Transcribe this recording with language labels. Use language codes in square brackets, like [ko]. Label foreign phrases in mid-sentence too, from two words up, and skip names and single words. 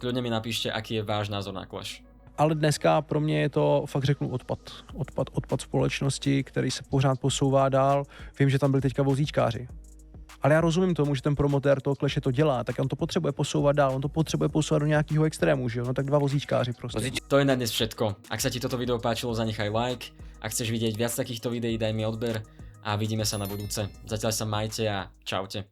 [sk] Kľudne mi napíšte, aký je váš názor na Clash. [cs] Ale dneska pro mě je to, fakt řeknu, odpad společnosti, který se pořád posouvá dál. Vím, že tam byli teďka vozíčkáři. Ale já rozumím tomu, že ten promotér toho Clashe to dělá, tak on to potřebuje posouvat dál, on to potřebuje posouvat do nějakého extrému, že jo? No tak dva vozíčkáři prostě. [sk] To je na dnes všetko. Ak sa ti toto video páčilo, zanechaj like. Ak chceš vidieť viac takýchto videí, daj mi odber a vidíme sa na budúce. Zatiaľ sa majte a čaute.